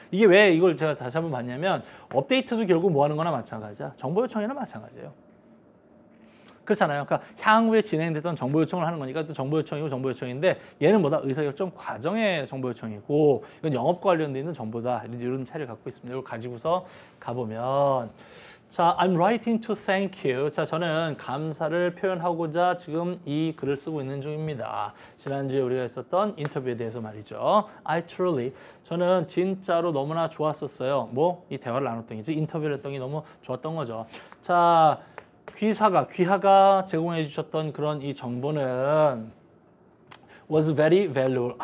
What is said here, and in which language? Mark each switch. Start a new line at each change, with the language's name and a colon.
Korean: 이게 왜 이걸 제가 다시 한번 봤냐면 업데이트도 결국 뭐 하는 거나 마찬가지야. 정보 요청이나 마찬가지예요. 그렇잖아요. 그러니까 향후에 진행됐던 정보 요청을 하는 거니까 또 정보 요청이고 정보 요청인데 얘는 뭐다? 의사결정 과정의 정보 요청이고 이건 영업과 관련돼 있는 정보다. 이런 차이를 갖고 있습니다. 이걸 가지고서 가보면 자,
English: I'm writing to thank you.
Korean: 자, 저는 감사를 표현하고자 지금 이 글을 쓰고 있는 중입니다. 지난주에 우리가 했었던 인터뷰에 대해서 말이죠.
English: I truly.
Korean: 저는 진짜로 너무나 좋았었어요. 뭐? 이 대화를 나눴던 게지. 인터뷰를 했던 게 너무 좋았던 거죠. 자, 귀하가 제공해 주셨던 그런 이 정보는
English: was very valuable.